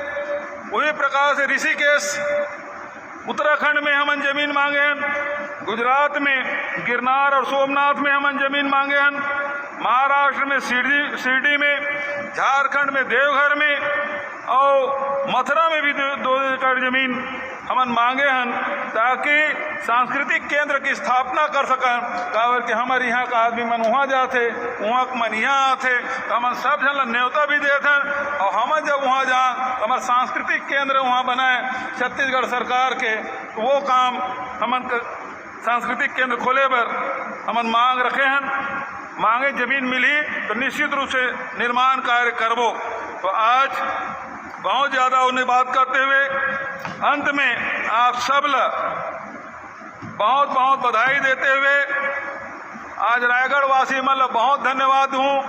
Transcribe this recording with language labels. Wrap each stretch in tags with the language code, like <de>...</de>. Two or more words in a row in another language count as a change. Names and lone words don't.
<hne>वही प्रकार से ऋषिकेश उत्तराखंड में हमन जमीन मांगे हैं, गुजरात में गिरनार और सोमनाथ में हमन जमीन मांगे हैं, महाराष्ट्र में शिरडी में, झारखंड में देवघर में, और मथुरा में भी 2 एकड़ जमीन हमन मांगे हन ताकि सांस्कृतिक केंद्र की स्थापना कर सकन। काबर कि हमारे यहाँ का आदमी मन वहाँ जाते, वहाँ के मन यहाँ आते, तो हमन सब जन ला न्योता भी देते हैं। और हमन जब वहाँ जाए तो हमारे सांस्कृतिक केंद्र वहाँ बनाए छत्तीसगढ़ सरकार के, तो वो काम हमन सांस्कृतिक केंद्र खोले बर हमन मांग रखे हैं। मांगे जमीन मिली तो निश्चित रूप से निर्माण कार्य करबो। तो आज बहुत ज़्यादा उन्हें बात करते हुए अंत में आप सब ला बहुत बहुत बधाई देते हुए आज रायगढ़ वासी मन ला बहुत धन्यवाद दूँ।</hne>